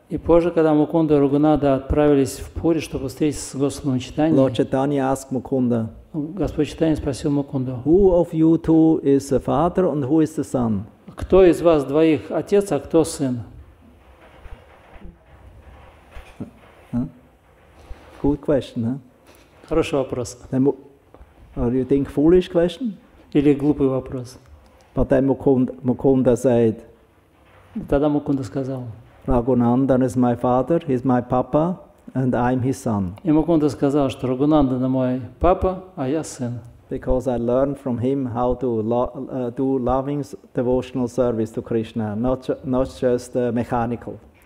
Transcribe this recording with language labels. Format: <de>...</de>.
<ru>И позже, когда Мукунда и Рагунада отправились в Пури, чтобы встретиться с Господом Чайтаньей,</ru> <en>Lord Chaitanya asked Mukunda,</en> <ru>Господь Чайтанья спросил Мукунду,</ru> <en>who of you two is the father and who is the son?</en> <ru>Кто из вас двоих отец, а кто сын?</ru> <en>Good question, huh?</en> <ru>Хороший вопрос.</ru> <en>Or you think foolish question?</en> <ru>Или глупый вопрос?</ru> <en>But then Mukunda said,</en> <ru>Тогда Мукунда сказал,</ru> <en>Raghunandana is my father, he's my papa, and I'm his son.</en> <ru>И Мукунда сказал, что Рагунандана мой папа, а я сын.</ru> <en>Because I learned from him how to do loving devotional service to Krishna, not just mechanical.</en>